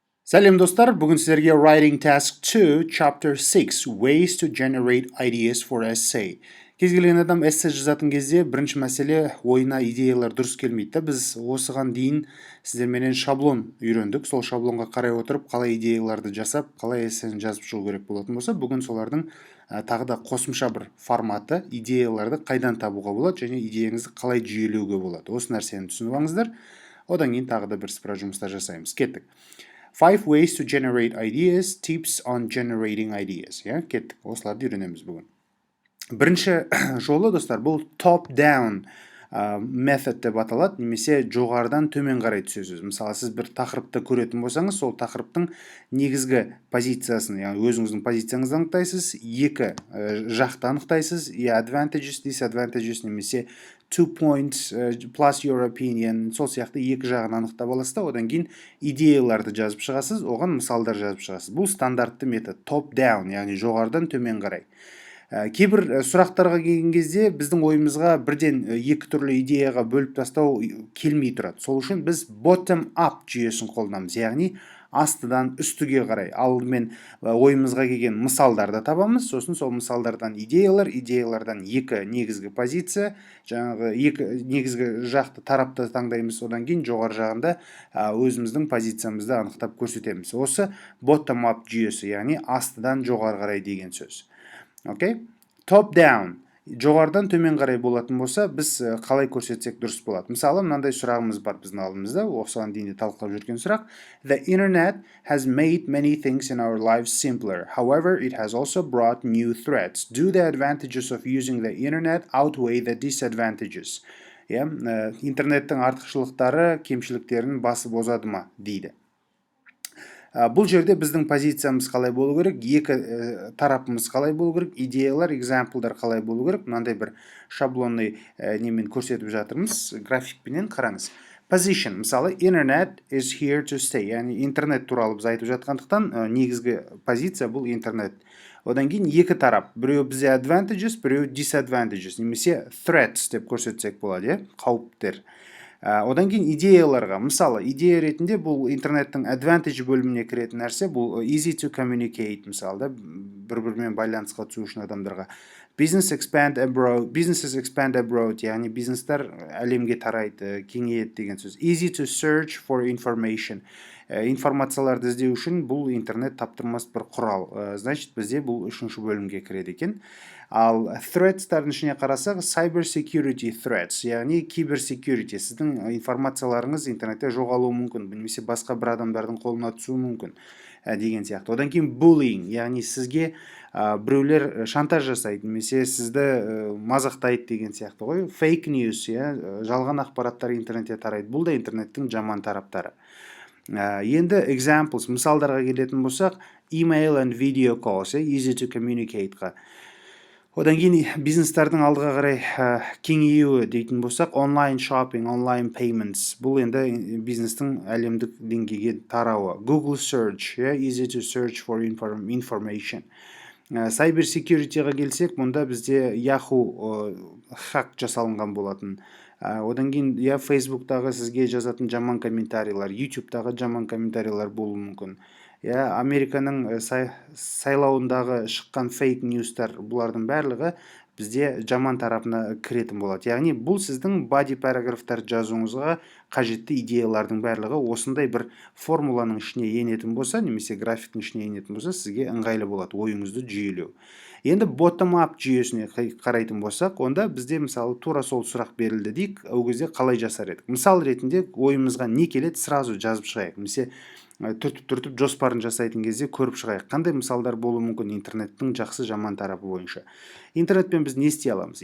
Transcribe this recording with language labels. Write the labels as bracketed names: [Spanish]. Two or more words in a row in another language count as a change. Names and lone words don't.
[Kazakh] Сәлем достар, бүгін сіздерге [English] Writing Task 2, Chapter 6, Ways to Generate Ideas for Essay. [Kazakh] Кез келген адам эссе жазатын кезде бірінші мәселе ойына идеялар дұрыс келмейді. Біз осыған дейін сіздерменен шаблон үйрендік. Сол шаблонға қарай отырып, қалай идеяларды жасап, қалай эссені жазып шығу керек болатын болса, бүгін солардың тағы да қосымша бір форматы, идеяларды қайдан табуға болады және идеяңызды қалай жүйелеуге болады. Осы нәрсені түсініп алыңыздар. Одан кейін тағы да бір сыпыра жұмыстар жасаймыз. Кеттік. [English] 5 ways to generate ideas, tips on generating ideas. [Kazakh] Кеттік, осыларды үйренеміз бүгін. Бірінші жолы, достар, бұл [English] top-down method [Kazakh] деп аталады, немесе жоғарыдан төмен қарай түсесіз. Мысалы, сіз бір тақырыпты көретін болсаңыз, сол тақырыптың негізгі позициясын, яғни өзіңіздің позицияңызды анықтайсыз, екі жақты анықтайсыз, [English] advantages, disadvantages, [Kazakh] немесе [English] 2 points plus your opinion, [Kazakh] сол сияқты екі жағын анықтап аласыз да, одан кейін идеяларды жазып шығасыз, оған мысалдар жазып шығасыз. Бұл стандартты метод, [English] top-down, [Kazakh] яғни жоғарыдан төмен қарай. Кейбір сұрақтарға келген кезде біздің ойымызға бірден екі түрлі идеяға бөліп тастау келмей тұрады. Сол үшін біз bottom-up жүйесін қолданамыз, яғни астыдан үстіге қарай. Алдымен ойымызға келген мысалдарды табамыз, сосын сол мысалдардан идеялардан екі негізгі позиция, жаңағы екі негізгі жақты тарапты таңдаймыз, одан кейін жоғары жағында өзіміздің позициямызды анықтап көрсетеміз. Осы bottom-up жүйесі, яғни астыдан жоғары қарай деген сөз. Окей? [English] Top down. [Kazakh] Жоғарыдан төмен қарай болатын болса, біз қалай көрсетсек дұрыс болады. Мысалы, мынандай сұрағымыз бар біздің алдымызда, осыған дейін де талқылап жүрген сұрақ. [English] The internet has made many things in our lives simpler. However, it has also brought new threats. Do the advantages of using the internet outweigh the disadvantages? [Kazakh] Интернеттің артықшылықтары кемшіліктерін басып озады ма дейді. Бұл жерде біздің позициямыз қалай болу керек, екі тарапымыз қалай болу керек, идеялар, экзамплдар қалай болу керек, мынандай бір шаблонный немен көрсетіп жатырмыз, графикпенен қараңыз. [English] Position, мысалы, internet is here to stay, [Kazakh] яғни интернет туралы біз айтып жатқандықтан негізгі позиция бұл интернет. Одан кейін екі тарап, біреу бізде advantages, біреу disadvantages, немесе threats деп көрсетсек болады, қауіптер. Одан кейін идеяларға, мысалы, идея ретінде бұл интернеттің advantage бөліміне кіретін нәрсе, бұл [English] easy to communicate, [Kazakh] мысалы, бір-бірімен байланысқа түсу үшін адамдарға. [English] Businesses expand abroad, [Kazakh] яғни бизнестер әлемге тарайды, кеңейеді деген сөз. [English] Easy to search for information. [Kazakh] Информацияларды іздеу үшін бұл интернет таптырмас бір құрал. Значит, бізде бұл үшінші бөлімге кіреді екен. Ал threats-тардың ішіне қарасақ, [English] cyber security threats, [Kazakh] яғни киберсекьюрити, сіздің информацияларыңыз интернетте жоғалуы мүмкін, немесе басқа бір адамдардың қолына түсуі мүмкін деген сияқты. Одан кейін bullying, яғни сізге біреулер шантаж жасайды, немесе сізді мазақтайды деген сияқты ғой. [English] Fake news, [Kazakh] жалған ақпараттар интернетте тарайды. Бұл да интернеттің жаман тараптары. Енді examples, мысалдарға келетін болсақ, [English] email and video calls, easy to communicate-ға. [Kazakh] Одан кейін бизнестердің алдыға қарай кеңеюі дейтін болсақ, [English] online shopping, online payments. [Kazakh] Бұл енді бизнестің әлемдік деңгейге тарауы. [English] Google search, easy to search for information. Cyber security-ға [Kazakh] келсек, мұнда бізде Yahoo хак жасалынған болатын. Одан кейін Facebook-тағы сізге жазатын жаман комментарийлар, YouTube-тағы жаман комментарийлар болуы мүмкін. Американың сайлауындағы шыққан [English] fake news, [Kazakh] бұлардың барлығы бізде жаман тарапына кіретін болады. Яғни бұл сіздің body параграфтар жазуыңызға қажетті идеялардың барлығы осындай бір формуланың ішіне енетін болса, немесе графиктің ішіне енетін болса, сізге ыңғайлы болады ойыңызды жүйелеу. Енді bottom-up жүйесіне қарайтын болсақ, онда бізде мысалы тура сол сұрақ берілді дейік, ол кезде қалай жасар едік. Мысал ретінде ойымызға не келеді, сразу жазып шығайық. Немесе түртіп жоспарын жасайтын кезде көріп шығайық. Қандай мысалдар болуы мүмкін интернеттің жақсы жаман тарапы бойынша. Интернетпен біз не істей аламыз?